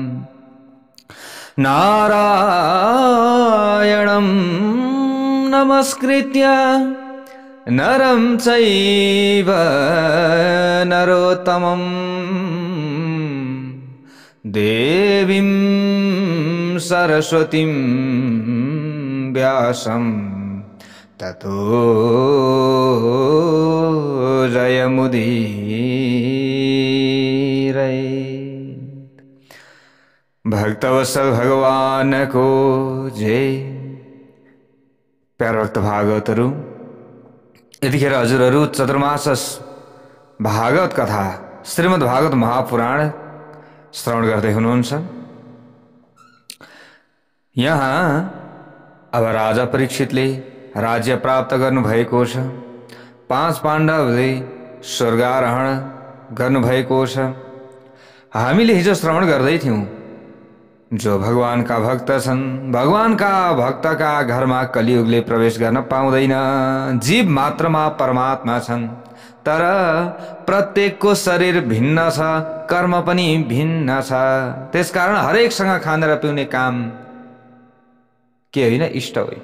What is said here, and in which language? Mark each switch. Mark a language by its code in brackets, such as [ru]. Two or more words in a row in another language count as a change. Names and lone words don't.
[sa] नारायणं नमस्कृत्य नरं चैव नरोत्तमं देवीं सरस्वतीं व्यासं ततो जयमुदीरयेत्। [ne] भक्तवत्सल भगवान को जय। प्यारा भक्त भागवतहरू, यतिखेर हजुरहरू चतुर्मास भागवत कथा श्रीमद् भागवत महापुराण श्रवण गर्दै हुनुहुन्छ। यहाँ अब राजा परीक्षितले राज्य प्राप्त गर्नुभएको छ। 5 पाण्डवले स्वर्गारोहण गर्नुभएको छ। हामीले हिजो श्रवण गर्दै थियौं, जो भगवान का भक्त छन्, भगवान का भक्त का घरमा कलियुगले प्रवेश गर्न पाउँदैन। जीव मात्रमा परमात्मा छन्, तर प्रत्येकको शरीर भिन्न छ, कर्म पनि भिन्न छ। त्यसकारण हरेकसँग खाने र पिउने काम के होइन, इष्ट होइन।